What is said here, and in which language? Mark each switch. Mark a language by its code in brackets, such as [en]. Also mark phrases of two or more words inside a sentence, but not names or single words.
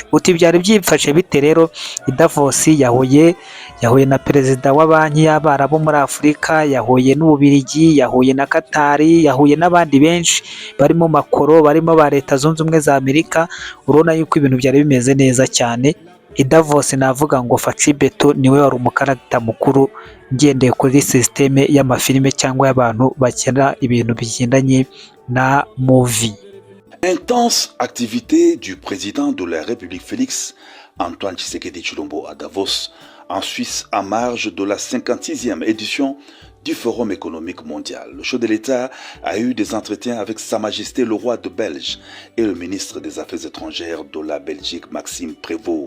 [rw] Uti byari byifashe bite rero i Davos? Yahuye na perezida wa banki y'Abarabu muri Afurika, yahuye n'Ububiligi, yahuye na Katari, yahuye n'abandi benshi barimo Macron, barimo ba Leta Zunze Ubumwe za Amerika. Urabona yuko ibintu byari bimeze neza cyane i Davos. Navuga ngo Faci Beto niwe wari umukaragita mukuru, ngendeye kuri systeme y'amafilime cyangwa y'abantu bakina ibintu bigendanye na movie. [fr] Intense activité du président de la République Félix Antoine Tshisekedi Tshilombo à Davos, en Suisse, en marge de la 56e édition du Forum économique mondial. Le chef de l'État a eu des entretiens avec Sa Majesté le roi de Belge et le ministre des Affaires étrangères de la Belgique, Maxime Prévost.